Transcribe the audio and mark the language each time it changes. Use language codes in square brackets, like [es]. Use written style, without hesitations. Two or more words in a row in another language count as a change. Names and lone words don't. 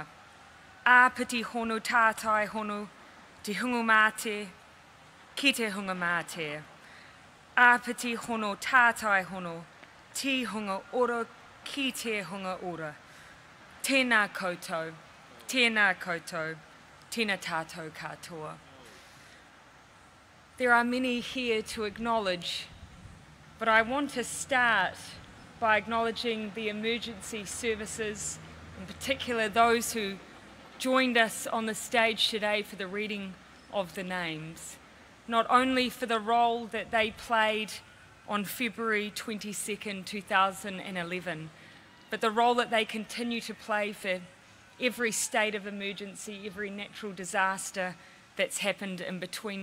[mi] Āpiti hono tātai hono, te hunga māte, ki te hunga māte. Āpiti hono tātai hono, te hunga ora, ki te hunga ora. Tēnā koutou, tēnā koutou, tēnā tātou katoa. [en] There are many here to acknowledge, but I want to start by acknowledging the emergency services, in particular those who joined us on the stage today for the reading of the names, not only for the role that they played on February 22nd, 2011, but the role that they continue to play for every state of emergency, every natural disaster that's happened in between.